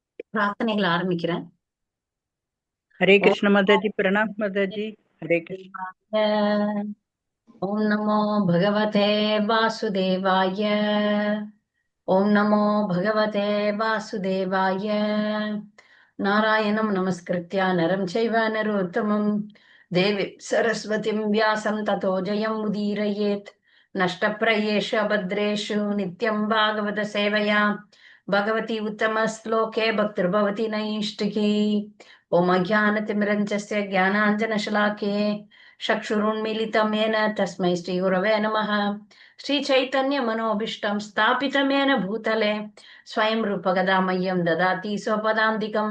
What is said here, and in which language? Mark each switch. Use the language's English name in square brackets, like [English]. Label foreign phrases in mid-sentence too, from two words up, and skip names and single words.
[Tamil] பிரார்த்தனைகள் ஆரம்பிக்கிறேன். [Hindi] हरे [Sanskrit] ஓம் [Hindi] कृष्ण माता जी। प्रणाम माता जी। हरे कृष्ण। [Sanskrit] शिवाय. ॐ नमो भगवते वासुदेवाय. ॐ नमो भगवते वासुदेवाय. नारायणं नमस्कृत्य नरं चैव नरोत्तमम् देवीं सरस्वतीं व्यासं ततो जयम् उदीरयेत्. नष्टप्रायेषु अभद्रेषु नित्यं भागवत सेवया भगवती उत्तम श्लोके भक्तिर्भवति नैष्टिकी। ओम अज्ञानतिमिरञ्जस्य ज्ञानाञ्जनशलाके चक्षुरुन्मीलितं येन तस्मै श्रीगुरवे नमः। श्रीचैतन्यमनोभीष्टं स्थापितं येन भूतले स्वयं रूपगदा मह्यं ददाति स्वपदान्तिकम्।